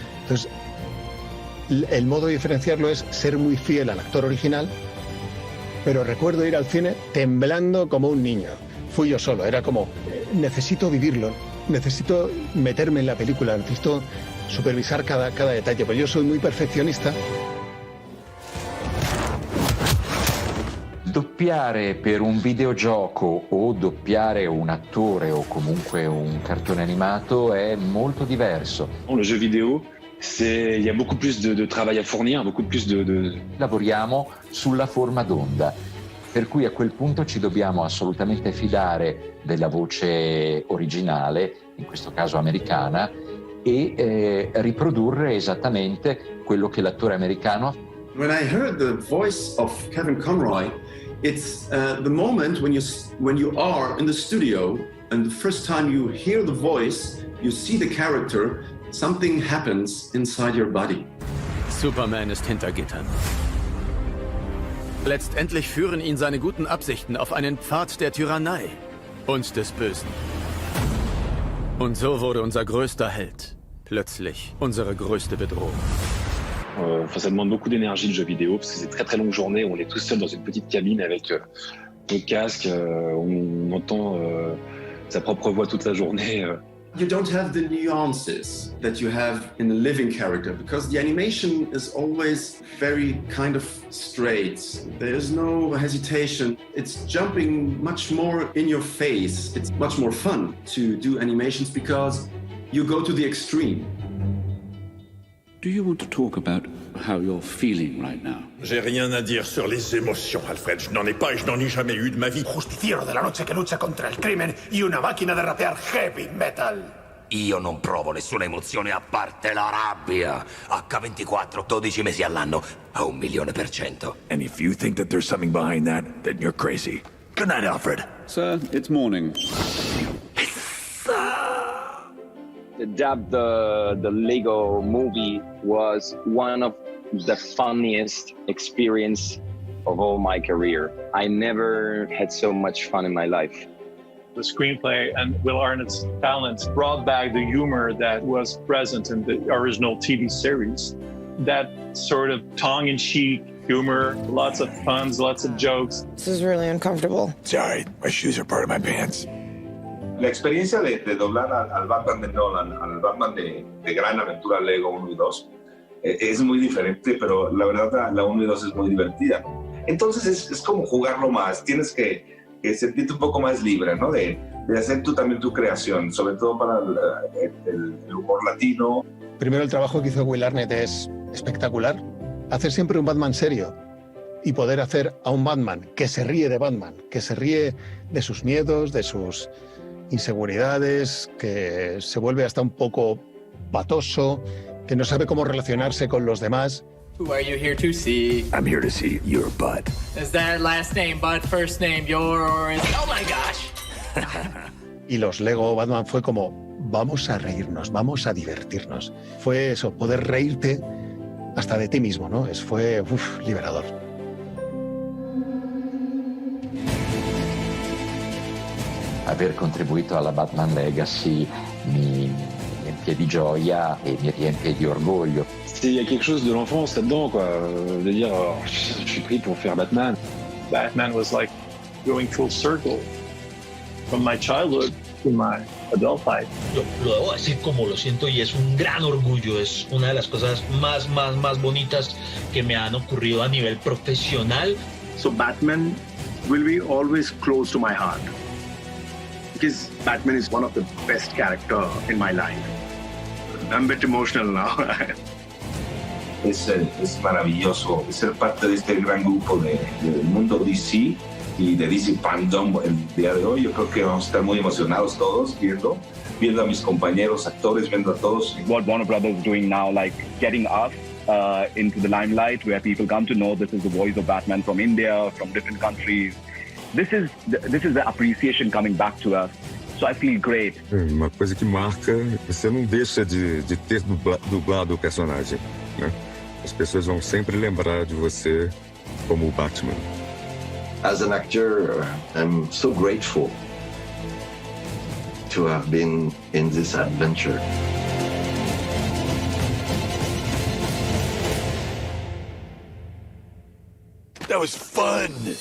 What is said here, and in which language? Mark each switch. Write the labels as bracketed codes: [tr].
[es] Entonces, el modo de diferenciarlo es ser muy fiel al actor original, pero recuerdo ir al cine temblando como un niño. Fui yo solo, era como, necesito vivirlo, necesito meterme en la película, necesito supervisar cada detalle, pero yo soy muy perfeccionista. [it] Doppiare per un videogioco o doppiare un attore o comunque un cartone animato è molto diverso. [fr] Le jeu vidéo, il y a beaucoup plus de travail à fournir, beaucoup plus de... [it] Lavoriamo sulla forma d'onda, per cui a quel punto ci dobbiamo assolutamente fidare della voce originale, in questo caso americana, e riprodurre esattamente quello che l'attore americano. [en] When I heard the voice of Kevin Conroy, it's the moment when you are in the studio and the first time you hear the voice, you see the character, something happens inside your body. [de] Superman ist hinter Gittern. Letztendlich führen ihn seine guten Absichten auf einen Pfad der Tyrannei und des Bösen. Und so wurde unser größter Held plötzlich unsere größte Bedrohung. [fr] Ça demande beaucoup d'énergie, le jeu vidéo, parce que c'est très très longue journée, on est tout seul dans une petite cabine avec nos casques, on entend sa propre voix toute la journée. [en] You don't have the nuances that you have in a living character, because the animation is always very kind of straight. There's no hesitation. It's jumping much more in your face. It's much more fun to do animations because you go to the extreme. Do you want to talk about how you're feeling right now? [fr] J'ai rien à dire sur les émotions, Alfred. Je n'en ai pas et je n'en ai jamais eu de ma vie. [es] Justiciero de la noche que lucha contra [it] il crimine [es] y una máquina de rapear heavy metal. [it] Io non provo nessuna emozione a parte la rabbia. H24, 12 mesi all'anno, a 1.000.000%. [en] And if you think that there's something behind that, then you're crazy. Good night, Alfred. Sir, it's morning. The Lego movie was one of the funniest experience of all my career. I never had so much fun in my life. The screenplay and Will Arnett's talent brought back the humor that was present in the original TV series. That sort of tongue-in-cheek humor, lots of puns, lots of jokes. This is really uncomfortable. Sorry, my shoes are part of my pants. [es] La experiencia de doblar al Batman de Nolan, al Batman de Gran Aventura Lego 1 y 2, es muy diferente, pero la verdad la 1 y 2 es muy divertida. Entonces es como jugarlo más, tienes que sentirte un poco más libre, ¿no? De hacer tú también tu creación, sobre todo para el humor latino. Primero, el trabajo que hizo Will Arnett es espectacular. Hacer siempre un Batman serio y poder hacer a un Batman que se ríe de Batman, que se ríe de sus miedos, de sus inseguridades, que se vuelve hasta un poco patoso, que no sabe cómo relacionarse con los demás. [en] Who are you here to see? I'm here to see your butt. Is that last name Bud, first name yours? Oh my gosh! [es] Y los Lego Batman fue como, vamos a reírnos, vamos a divertirnos. Fue eso, poder reírte hasta de ti mismo, ¿no? Fue liberador. [it] Aver contribuito alla Batman Legacy mi riempie di gioia e mi riempie di orgoglio. [fr] Il y a quelque chose de l'enfance là-dedans, quoi. De dire, je suis pris pour faire Batman. [en] Batman was like going full circle from my childhood to my adult life. [es] Lo debo decir como lo siento y es un gran orgullo. Es una de las cosas más bonitas que me han ocurrido a nivel profesional. [en] So Batman will be always close to my heart. Because Batman is one of the best characters in my life. I'm a bit emotional now. [es] Es maravilloso ser parte de este gran grupo del mundo DC y de DC Fandome el día de hoy. Yo creo que vamos a estar muy emocionados todos viendo a mis compañeros actores, viendo a todos. [en] What Warner Brothers is doing now, like getting us into the limelight where people come to know this is the voice of Batman from India, from different countries. This is the appreciation coming back to us. So I feel great. [pt] Uma coisa que marca, você não deixa de ter dublado o personagem, né? As pessoas vão sempre lembrar de você como o Batman. [en] As an actor, I'm so grateful to have been in this adventure. That was fun!